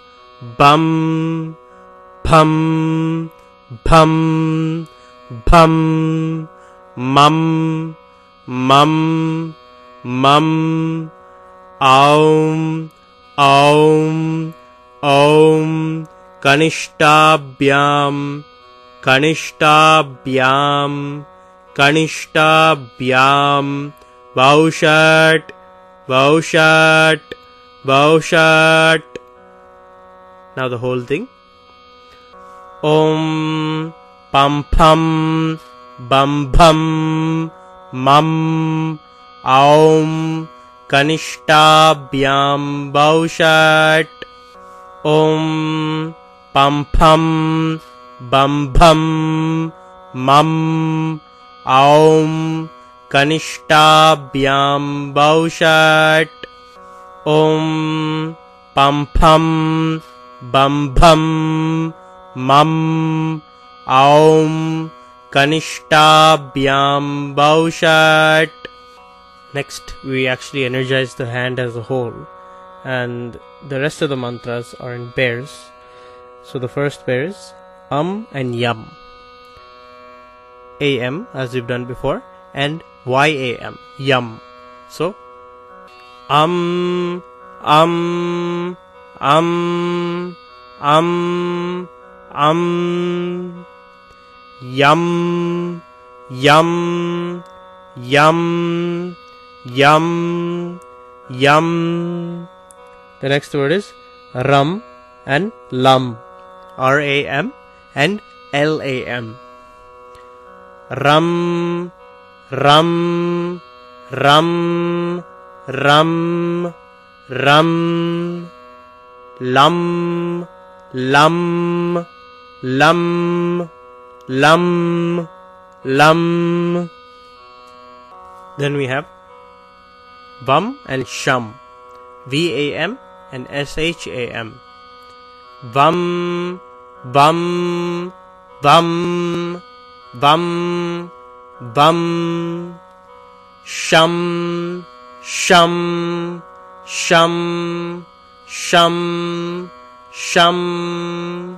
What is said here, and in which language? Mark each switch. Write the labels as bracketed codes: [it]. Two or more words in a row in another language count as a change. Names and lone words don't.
[sa] Bum, Phum, Phum, Phum, Mum, Mum, Mum, Aum, Aum, Aum, Kanishtabhyam, Kanishtabhyam, Kanishtabhyam, Baushat, Baushat, Baushat. [en] Now the whole thing. [sa] Om, Pam Pam, Bum Bum, Mum, Aum, Kanishtabhyam, Baushat. Om, Pam Pam, Bum Bum, Mum, Aum, Kanishtabhyam, Baushat. Om, Pam Pam, Bum Bum, Mum, Aum, Kanishtabhyam, Baushat. [en] Next, we actually energize the hand as a whole, and the rest of the mantras are in pairs. So the first pair is and Yam. AM, as we've done before, and YAM, Yum. [sa] So, Yum, Yum, Yum, Yum, Yum. [en] The next word is Ram and Lam, R-A-M and L-A-M. [sa] Ram, Ram, Ram, Ram, Ram. Lam, Lam, Lam, Lam, Lam. [en] Then we have Vam and Sham, V-A-M and S-H-A-M. [sa] Vam, Vam, Vam, Vam, Vam. Sham, Sham, Sham, Sham, Sham.